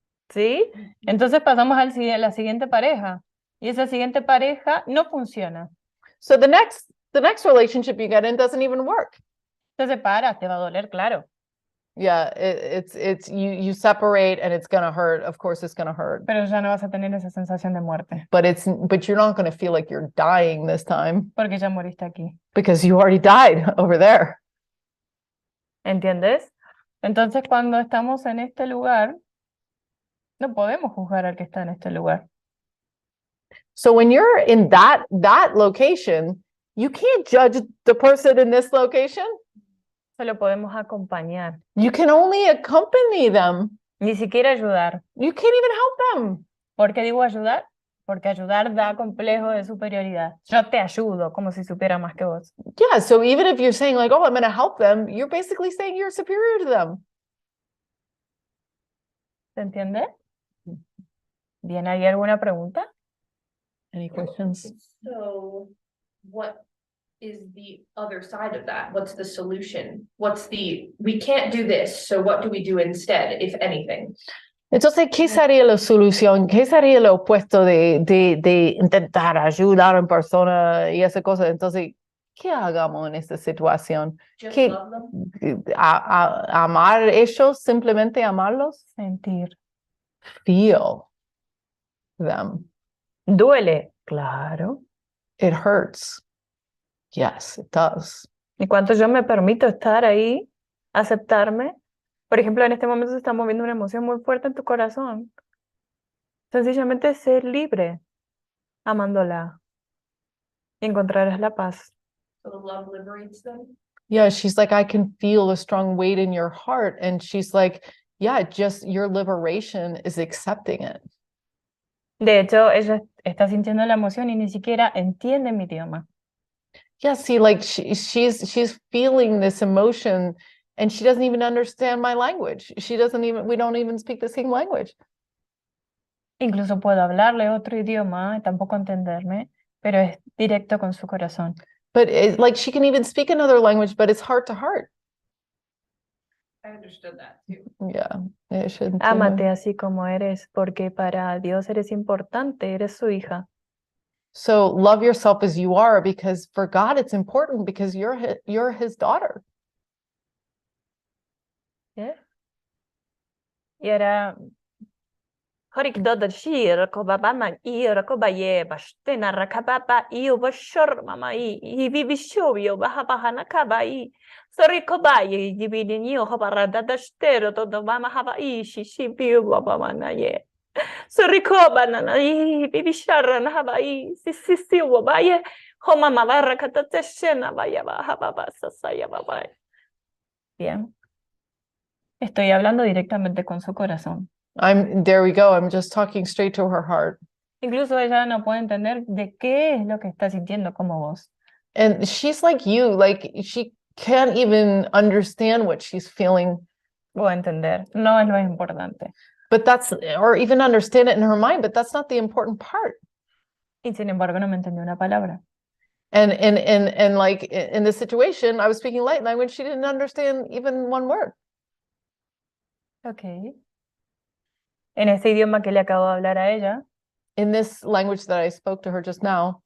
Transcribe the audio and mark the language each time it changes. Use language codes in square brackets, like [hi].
[es] ¿Sí? Entonces pasamos a la siguiente pareja. Y esa siguiente pareja no funciona. [en] So the next relationship you get in doesn't even work. [es] Te separas, te va a doler, claro. [en] Yeah, it's you separate and it's gonna hurt. Of course, it's gonna hurt. [es] Pero ya no vas a tener esa sensación de muerte, [en] But you're not gonna feel like you're dying this time [es] porque ya moriste aquí. [en] because you already died over there. [es] ¿Entiendes? Entonces, cuando estamos en este lugar, no podemos juzgar al que está en este lugar. [en] So when you're in that location, you can't judge the person in this location. [es] Solo podemos acompañar, [en] You can only accompany them. [es] ni siquiera ayudar. [en] You can't even help them. [es] ¿Por qué digo ayudar? Porque ayudar da complejo de superioridad. Yo te ayudo como si supiera más que vos. [en] Yeah, so even if you're saying like, oh, I'm going to help them, you're basically saying you're superior to them. [es] ¿Se entiende? Bien, ¿hay alguna pregunta? [en] Any questions? So what is the other side of that? What's the solution? We can't do this, so what do we do instead, if anything? [es] Entonces, ¿qué sería la solución? ¿Qué sería lo opuesto de intentar ayudar a una persona y esa cosa? Entonces, ¿qué hagamos en esta situación? [en] Just [es] ¿Qué- [en] love them? [es] Amar a ellos, simplemente amarlos? Sentir. [en] Feel them. [es] ¿Duele? Claro. [en] It hurts. Yes, it does. [es] Y cuanto yo me permito estar ahí, aceptarme, por ejemplo, en este momento se está moviendo una emoción muy fuerte en tu corazón. Sencillamente ser libre, amándola. encontrarás la paz. [en] So the love liberates them. Yeah, she's like, I can feel a strong weight in your heart. And she's like, yeah, just your liberation is accepting it. [es] De hecho, ella está sintiendo la emoción y ni siquiera entiende mi idioma. [en] Yeah, see, like she's feeling this emotion and she doesn't even understand my language. We don't even speak the same language. [es] Incluso puedo hablarle otro idioma y tampoco entenderme, pero es directo con su corazón. [en] But it's like she can even speak another language, but it's heart to heart. I understood that too. Yeah, it should. [es] Ámate así como eres, porque para Dios eres importante, eres su hija. [en] So love yourself as you are, because for God it's important because you're his daughter. [es] ¿Eh? Y ahora, Horik dodar shir, kobabama ir, kobaye, bashtena rakababa, iyo bashor mama i bibishobio, bahabahana kabai. Sorry kobaye, dibidinio, hobarada dashtero, todo mama haba ishi, shibiu, babamana ye. Sorry kobanana, i bibisharan habai, sisi, wabaye, homama barakata teshena, vaya bahababa, sasaya babai. Bien. Estoy hablando directamente con su corazón. [en] There we go. I'm just talking straight to her heart. [es] Incluso ella no puede entender de qué es lo que está sintiendo como vos. [en] And she's like you, like she can't even understand what she's feeling. [es] O entender, no es lo importante. [en] But or even understand it in her mind, but that's not the important part. [es] Y sin embargo no me entendió una palabra. [en] And like in this situation, I was speaking light language, she didn't understand even one word. Ok. [es] En ese idioma que le acabo de hablar a ella, [en] In this language that I spoke to her just now,